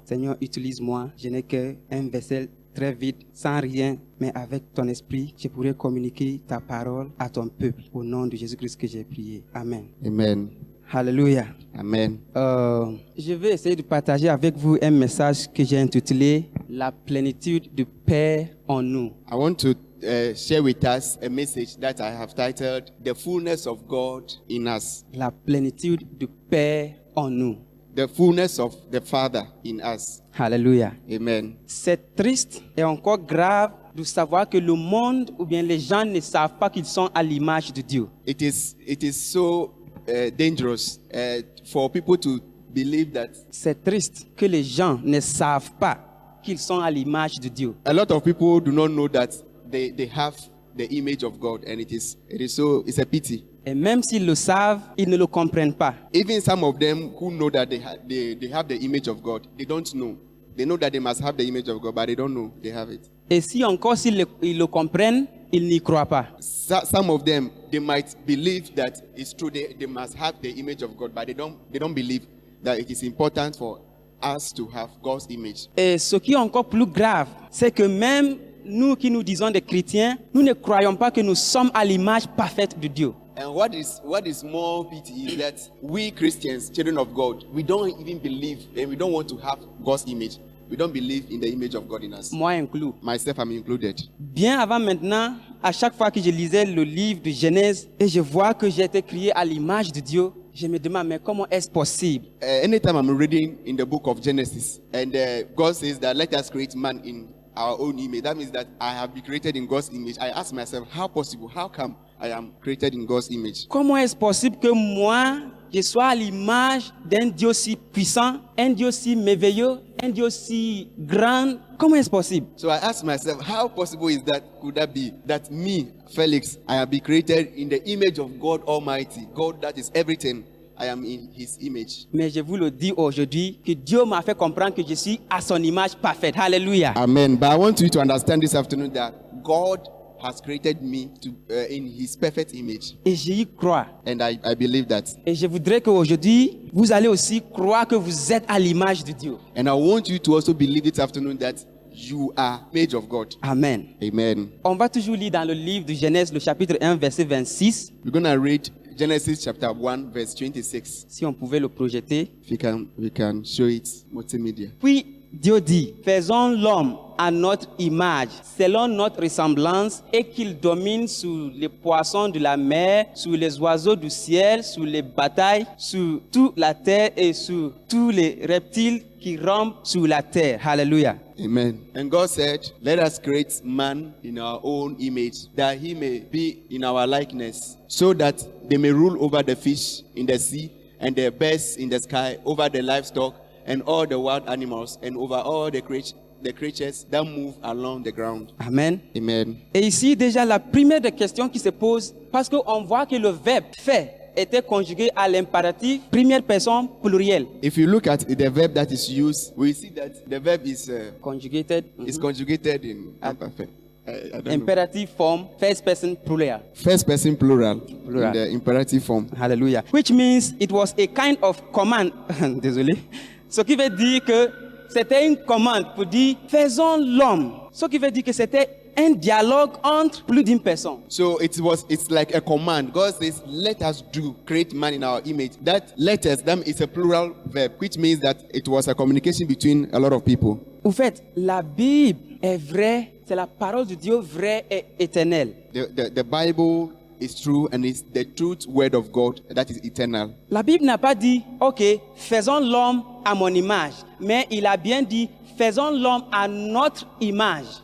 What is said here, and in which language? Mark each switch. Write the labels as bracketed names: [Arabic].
[French] Seigneur, utilise-moi. Je n'ai qu'un vaisselle très vide, sans rien, mais avec ton esprit, je pourrai communiquer ta parole à ton peuple. Au nom de Jésus-Christ que j'ai prié. Amen. Amen. Alléluia. Amen. Je vais essayer de partager avec vous un message que j'ai intitulé « La plénitude du Père en nous ». [English] I want to share with us a message that I have titled The Fullness of God in Us. [French] La plénitude du Père en nous. [English] The fullness of the Father in us. Alléluia. Amen. [French] C'est triste et encore grave de savoir que le monde ou bien les gens ne savent pas qu'ils sont à l'image de Dieu. [English] It is so dangerous for people to believe that. [French] C'est triste que les gens ne savent pas qu'ils sont à l'image de Dieu. [English] A lot of people do not know that they have the image of God, and it's a pity. [French] Et même s'ils le savent, ils ne le comprennent pas. [English] Even some of them who know that they have the image of God, they don't know. They know that they must have the image of God, but they don't know they have it. [French] Et si encore ils le comprennent, ils n'y croient pas. [English] Some of them, they might believe that it's true. They must have the image of God, but they don't believe that it is important for us to have God's image. [French] Et ce qui est encore plus grave, c'est que même nous qui nous disons des chrétiens, nous ne croyons pas que nous sommes à l'image parfaite de Dieu. [English] And what is more pity is that we Christians, children of God, we don't even believe and we don't want to have God's image. We don't believe in the image of God in us. [French] Moi inclus. [English] Myself, I'm included. [French] Bien avant maintenant, à chaque fois que je lisais le livre de Genèse et je vois que j'ai été créé à l'image de Dieu, je me demande, mais comment est-ce possible? [English] Anytime I'm reading in the book of Genesis and God says that let us create man in our own image, that means that I have been created in God's image. I ask myself, how possible? How come I am created in God's image? [French] Comment est-ce possible que moi, je sois à l'image d'un Dieu si puissant, un Dieu si merveilleux, un Dieu si grand? Comment est-ce possible? [English] So I ask myself, how possible is that? Could that be that me, Felix, I have been created in the image of God Almighty, God that is everything. I am in His image. [French] Mais je vous le dis aujourd'hui que Dieu m'a fait comprendre que je suis à son image parfaite. Alléluia. Amen. [English] But I want you to understand this afternoon that God has created me in His perfect image. [French] Et j'y crois. [English] And I believe that. [French] Et je voudrais qu'aujourd'hui, vous allez aussi croire que vous êtes à l'image de Dieu. [English] And I want you to also believe this afternoon that you are image of God. Amen. Amen. [French] On va toujours lire dans le livre de Genèse, le chapitre 1, verset 26. [English] We're going to read Genesis chapter 1, verse 26. [French] Si on pouvait le projeter. [English] If we can show it multimedia. [French] Puis Dieu dit, faisons l'homme à notre image, selon notre ressemblance, et qu'il domine sur les poissons de la mer, sur les oiseaux du ciel, sur les batailles, sur toute la terre et sur tous les reptiles qui rampent sur la terre. Hallelujah. Amen. [English] And God said, let us create man in our own image, that he may be in our likeness, so that they may rule over the fish in the sea and the birds in the sky, over the livestock and all the wild animals, and over all the creatures that move along the ground. Amen. Amen. [French] Et ici, déjà, la première des questions qui se pose, parce qu'on voit que le verbe fait était conjugué à l'impératif, première personne plurielle. [English] If you look at the verb that is used, we see that the verb is Conjugated. is conjugated in imperfect. I don't know. Imperative form, first person plural. First person plural. Plural. In the imperative form. Hallelujah. Which means it was a kind of command. [French] Désolé. Ce qui veut dire que c'était une commande pour dire faisons l'homme. Ce qui veut dire que c'était un dialogue entre plus d'une personne. [English] So it's like a command. God says, let us create man in our image. That let us, that is a plural verb, which means that it was a communication between a lot of people. [French] Au fait, la Bible est vraie, c'est la parole de Dieu vraie et éternelle. [English] The Bible is true and it's the truth word of God that is eternal. [French] La Bible n'a pas dit, ok, faisons l'homme à mon image, mais il a bien dit, faisons l'homme à notre image.